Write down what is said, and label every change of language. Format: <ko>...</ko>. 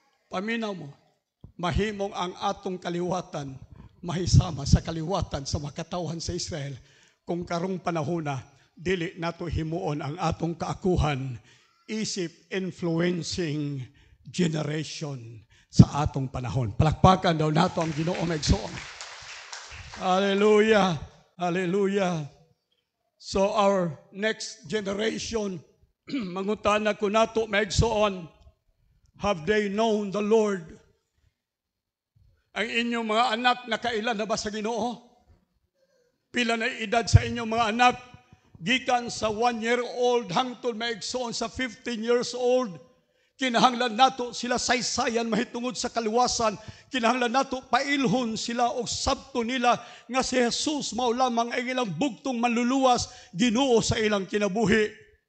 <ceb>Paminaw mo, mahimong ang atong kaliwatan mahisama sa kaliwatan sa makatawhan sa Israel kung karong panahona dili nato himuon ang atong kaakuhan isip influencing generation sa atong panahon. Palakpakan daw nato ang Ginoo maigsoon. Hallelujah. Hallelujah.</ceb> <en>So our next generation</en> <ceb>mangutana ko nato maigsoon,</ceb> <en>have they known the Lord?</en> <ceb>Ang inyong mga anak nakailan na ba sa Ginoo? Pila na edad sa inyong mga anak? Gikan sa 1-year-old hangtod maigsoon sa 15 years old. Kinahanglan nato sila saysayan mahitungod sa kaliwasan. Kinahanglan nato pailhon sila og sabto nila nga si Jesus mao lamang ang ilang bugtong manluluwas Ginoo sa ilang kinabuhi.</ceb>